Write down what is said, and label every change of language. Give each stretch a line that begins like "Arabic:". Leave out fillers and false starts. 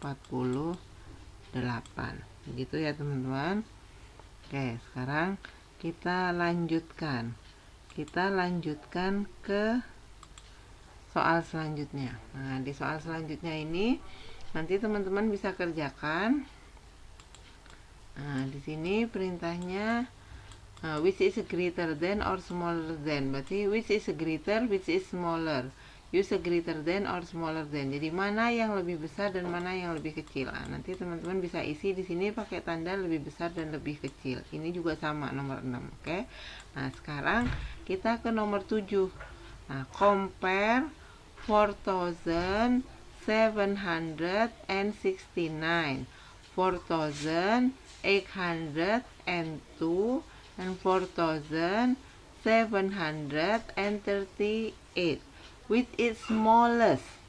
Indonesian: 2.748. Begitu ya teman-teman. Oke, sekarang kita lanjutkan. Kita lanjutkan ke soal selanjutnya. Nah, di soal selanjutnya ini nanti teman-teman bisa kerjakan. Nah, di sini perintahnya
English: which is greater than or smaller than.
Indonesian: Berarti
English: which is greater, which is smaller. use a greater than or smaller than.
Indonesian: Jadi mana yang lebih besar dan mana yang lebih kecil. Nah, nanti teman-teman bisa isi di sini pakai tanda lebih besar dan lebih kecil. Ini juga sama nomor 6, oke? Nah, sekarang kita ke nomor 7.
English: Nah, compare 4,769, 4,802, and 4,738 with its smallest.